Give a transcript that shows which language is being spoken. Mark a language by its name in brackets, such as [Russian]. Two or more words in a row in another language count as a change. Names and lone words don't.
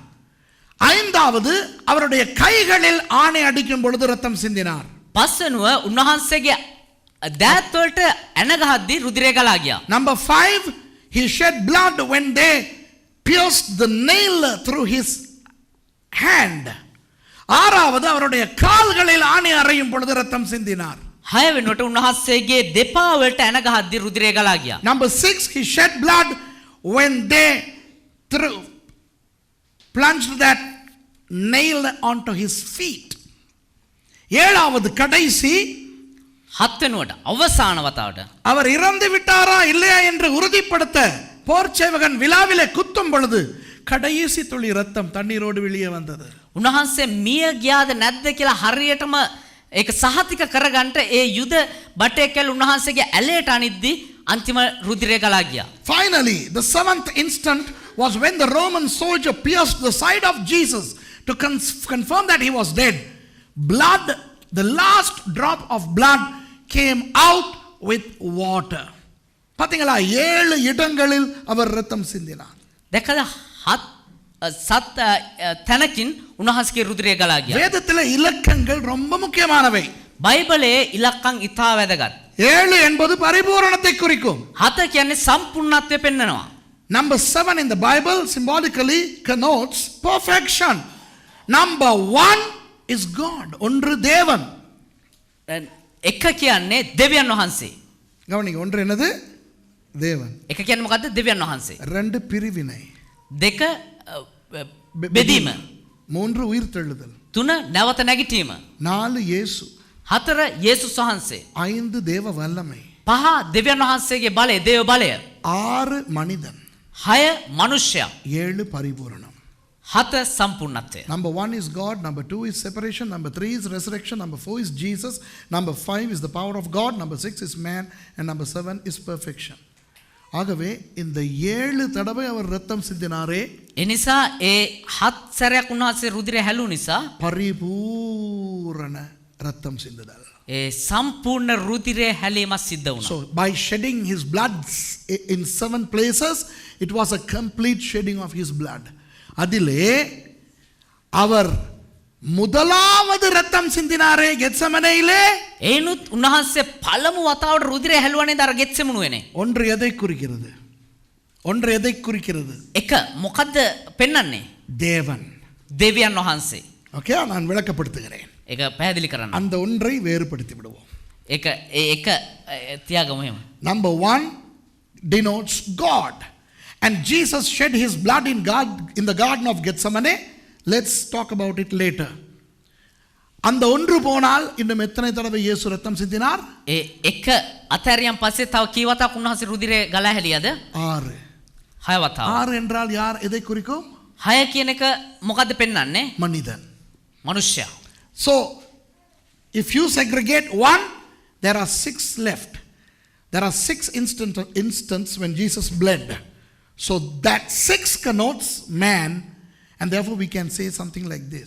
[Tamil] ஐந்தாவது அவருடைய கைகளில் ஆணை அடிக்கும் பொழுது இரத்தம் சிந்தினார். [Sinhala] පස්වෙනුව උන්වහන්සේගේ දෑත් වලට ඇන ගහද්දී රුධිරය ගලා ගියා. [English] Number 5, he shed blood when they pierced the nail through his hand. [Tamil] ஆறாவது அவருடைய கால்களில் ஆணை அறையும் பொழுது இரத்தம் சிந்தினார். [Sinhala] 6 වෙනුවට උන්වහන්සේගේ දෙපා වලට ඇන ගහද්දී රුධිරය ගලා ගියා. [English] Number 6, he shed blood when they plunged that nail onto his feet. [Tamil] ஏழாவது கடைசி [Sinhala] 7 වෙනුවට අවසාන වතාවට [Tamil] அவர் இறந்து விட்டாரா இல்லையா என்று உறுதிப்படுத்த போர்ச்சேவகன் விலாவிலே குத்தும் பொழுது கடைசி துளி இரத்தம் தண்ணீரோடு வெளியே வந்தது. [Sinhala] උන්වහන්සේ මිය ගියාද නැද්ද කියලා හරියටම ඒක සහතික කරගන්න ඒ යුද බටේකල් උන්වහන්සේගේ ඇලයට අනිද්දී අන්තිම රුධිරය ගලා ගියා. [English] Finally, the 7th instant was when the Roman soldier pierced the side of Jesus to confirm that he was dead. Blood, the last drop of blood came out with water. [Tamil] பாத்தீங்களா 7 இடங்களில் அவர் இரத்தம் சிந்தினார். [Sinhala] දැකලා සත් තැනකින් උන්වහන්සේගේ රුධිරය ගලා ගියා. [Tamil] வேதத்திலே இலக்கங்கள் ரொம்ப முக்கியமானவை. [Sinhala] බයිබලයේ ඉලක්කම් ඉතා වැදගත්. [Tamil] 7 என்பது பரிபூரணத்தை குறிக்கும். [Sinhala] 7 කියන්නේ සම්පූර්ණත්වය පෙන්වනවා. [English] Number 7 in the Bible symbolically connotes perfection. Number 1 is God. [Tamil] ஒன்று தேவன். [Sinhala] 1 කියන්නේ දෙවියන් වහන්සේ. [Tamil] கவனிங்க, ஒன்று என்னது? தேவன். [Sinhala] 1 කියන්නේ මොකද්ද? දෙවියන් වහන්සේ. [Tamil] 2 பிரிவினை. [Sinhala] 2 බෙදීම. [Tamil] 3 உயிர்த்தெழுதல். [Sinhala] 3 නැවත නැගිටීම. [Tamil] 4 இயேசு. [Sinhala] 4 යේසුස් වහන්සේ. [Tamil] 5 தேவ வல்லமை. [Sinhala] 5 දෙවියන් වහන්සේගේ බලය, දේව බලය. [Tamil] 6 மனிதன். [Sinhala] 6 මනුෂ්‍යයා. [Tamil] 7 பரிபூரணம். [Sinhala] 7 සම්පූර්ණත්වය. [English] Number 1 is God, number 2 is separation, number 3 is resurrection, number 4 is Jesus, number 5 is the power of God, number 6 is man, and number 7 is perfection. [Tamil] ஆகவே இந்த 7 தடவை அவர் ரத்தம் சிந்தினாரே, [Sinhala] එනිසා ඒ 7 සැරයක් උන්වහන්සේ රුධිරය හැලු නිසා [Tamil] பரிபூரண ரத்தம் சிந்துதல். [Sinhala] ඒ සම්පූර්ණ රුධිරය හැලීමක් සිද්ධ වුණා. [English] So by shedding his blood in 7 places, it was a complete shedding of his blood. [Tamil] அதிலே அவர் முதலாவது ரத்தம் சிந்தினாரே கெத்செமனேயிலே, [Sinhala] ඒනුත් උන්වහන්සේ පළමු වතාවට රුධිරය හැලුවනේ අර ගෙත්සෙමනුවේනේ. [Tamil] ஒன்று எதை குறிக்கிறது? ஒன்று எதை குறிக்கிறது? [Sinhala] එක මොකද්ද පෙන්වන්නේ? [Tamil] தேவன். [Sinhala] දෙවියන් වහන්සේ. [Tamil] ஓகே, நான் விளக்கப்படுத்துகிறேன். [Sinhala] ඒක පැහැදිලி කරන්න. [Tamil] அந்த ஒன்றை வேறுபடுத்தி விடுவோம். [Sinhala] ඒක ඒක තියාගමු එහෙම. [English] Number 1 denotes God. And Jesus shed his blood in the garden of Gethsemane. Let's talk about it later. [Tamil] அந்த ஒன்று போனால் இன்னும் எத்தனை தடவை இயேசு ரத்தம் சிந்தினார்? [Sinhala] ඒ එක අතහැරියන් පස්සේ තව කී වතාවක් උන්වහන්සේ රුධිරය ගලා හැලියද? 6. 6 වතාවක්. [Tamil] 6 என்றால் யார்? எதை குறிக்கும்? [Sinhala] 6 කියන එක මොකද්ද පෙන්වන්නේ? [Tamil] மனிதன். [Sinhala] මනුෂ්‍යයා. [English] So if you segregate 1, there are 6 left. There are 6 instances when Jesus bled. So that 6 connotes man, and therefore we can say something like this.